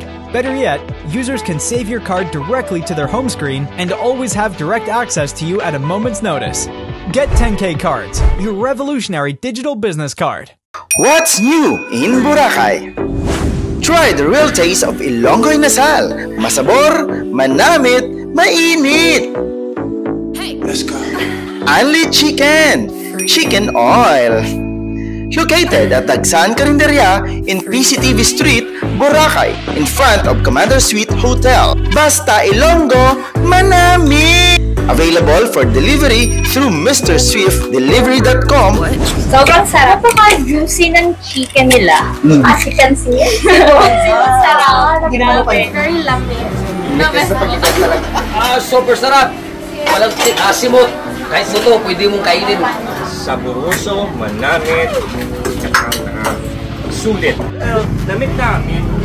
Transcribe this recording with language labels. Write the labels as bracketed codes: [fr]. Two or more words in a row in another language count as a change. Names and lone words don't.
[en] Better yet, users can save your card directly to their home screen and always have direct access to you at a moment's notice. Get 10K Cards, your revolutionary digital business card. What's new in Boracay? Try the real taste of Ilonggo Inasal. [hil] Masabor, manamit, mainit. [en] Let's go. Only chicken. Chicken oil. Located at Dagsan Carinderia in PCTV Street, Boracay, in front of Commander Suite Hotel. [hil] Basta Ilonggo, manami! [en] Available for delivery through MrSwiftDelivery.com. [tl] Sobrang sarap po juicy ng chicken nila. [en] As you can see. [tl] Sarap. Ginano pa yun? [en] Very lummy. [tl] Super sarap. Walang asimot. Kahit ito, pwede mong kainin. [hil] Saboroso, manamit, sulit. Namit-namit.